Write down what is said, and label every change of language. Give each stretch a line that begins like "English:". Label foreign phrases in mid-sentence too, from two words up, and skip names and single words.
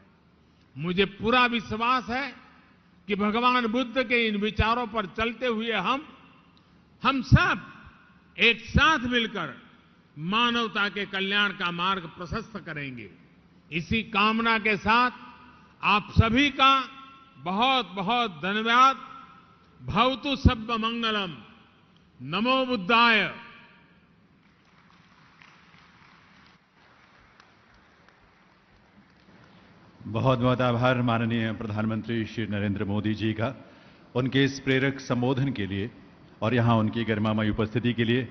Hindi: मुझे पूरा विश्वास है कि भगवान बुद्ध के इन विचारों पर चलते हुए हम सब एक साथ मिलकर मानवता के कल्याण का मार्ग प्रशस्त करेंगे। इसी कामना के साथ आप सभी का बहुत बहुत धन्यवाद।
Pali: भवतु सब्ब मंगलम। नमो बुद्धाय।
Hindi: बहुत बहुत आभार माननीय प्रधानमंत्री श्री नरेंद्र मोदी जी का, उनके इस प्रेरक संबोधन के लिए और यहां उनकी गरिमामयी उपस्थिति के लिए।